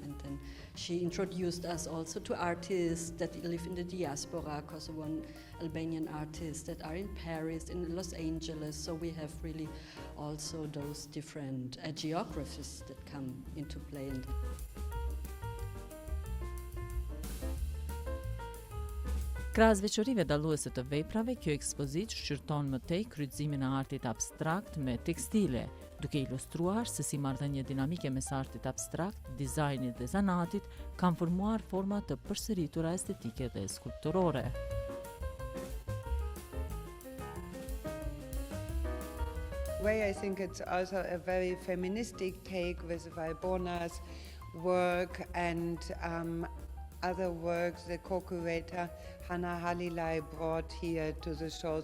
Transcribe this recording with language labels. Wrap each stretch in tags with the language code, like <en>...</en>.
<en>And then she introduced us also to artists that live in the diaspora, Kosovan Albanian artists that are in Paris, in Los Angeles. So we have really also those different geographies that come into play.</en> <sq>Krahas veçorive dalluese të veprave, kjo ekspozitë shqyrton më tej kryqëzimin e artit abstrakt me tekstile, duke ilustruar se si marrëdhënie dinamike mes artit abstrakt, dizajnit dhe zanatit kanë formuar forma të përsëritura estetike dhe skulpturore.</sq> <en>I think it's also a very feministic take with Valbona's work and other works the co-curator Hannah Halilay brought here to the show.</en>